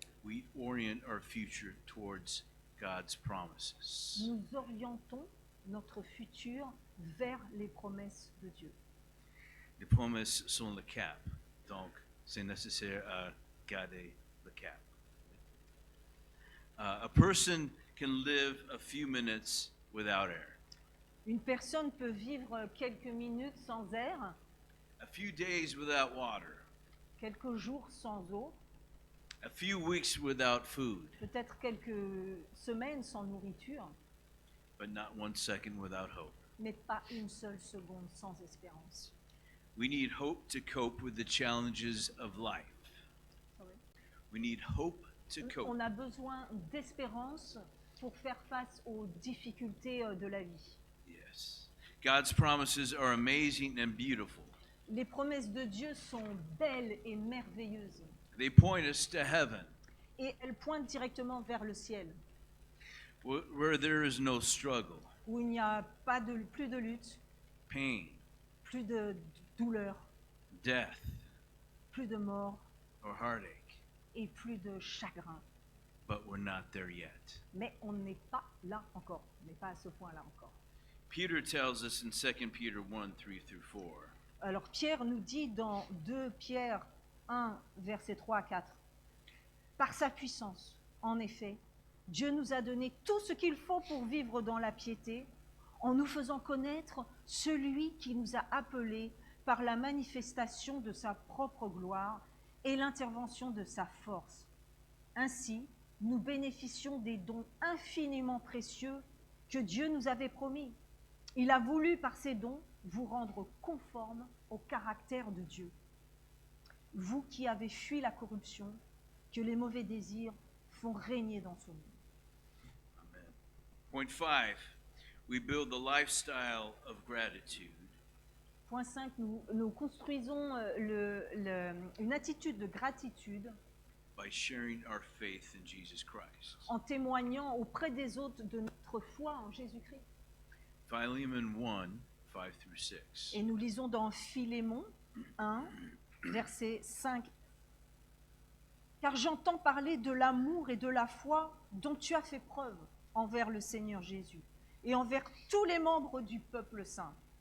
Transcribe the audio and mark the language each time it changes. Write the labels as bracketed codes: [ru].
[en] we orient our future towards God's promises. [fr] nous orientons notre futur vers les promesses de Dieu. Les promesses sont le cap, donc c'est nécessaire à garder le cap. [en] A person can live a few minutes without air. [fr] Une personne peut vivre quelques minutes sans air, [en] A few days without water, [fr] quelques jours sans eau, [en] a few weeks without food, [fr] peut-être quelques semaines sans nourriture, [en] but not 1 second without hope. [fr] mais pas une seule seconde sans espérance. [en] We need hope to cope with the challenges of life. Sorry. We need hope to cope. [fr] On a besoin d'espérance pour faire face aux difficultés de la vie. [en] Yes. God's promises are amazing and beautiful. [fr] Les promesses de Dieu sont belles et merveilleuses. [en] They point us to heaven, [fr] Et elles pointent directement vers le ciel, [en] where there is no struggle, [fr] où il n'y a plus de lutte, [en] pain, [fr] plus de douleur, [en] death, [fr] plus de mort [en] or heartache. [fr] et plus de chagrin. [en] But we're not there yet. [fr] Mais on n'est pas là encore. On n'est pas à ce point-là encore. [en] Peter tells us in 2 Peter 1, 3 through 4. [fr] Alors Pierre nous dit dans 2 Pierre 1, versets 3 à 4, « Par sa puissance, en effet, Dieu nous a donné tout ce qu'il faut pour vivre dans la piété, en nous faisant connaître celui qui nous a appelés par la manifestation de sa propre gloire et l'intervention de sa force. Ainsi, nous bénéficions des dons infiniment précieux que Dieu nous avait promis. Il a voulu, par ces dons, vous rendre conformes au caractère de Dieu. Vous qui avez fui la corruption, que les mauvais désirs font régner dans ce monde. » Amen. Point 5. [en] We build the lifestyle of gratitude [fr] Point 5, nous construisons une attitude de gratitude [en] by sharing our faith in Jesus Christ. [fr] en témoignant auprès des autres de notre foi en Jésus-Christ. [en] Philemon 1, 5 through 6. [fr] Et nous lisons dans Philémon 1, verset 5. « Car j'entends parler de l'amour et de la foi dont tu as fait preuve envers le Seigneur Jésus et envers tous les membres du peuple saint.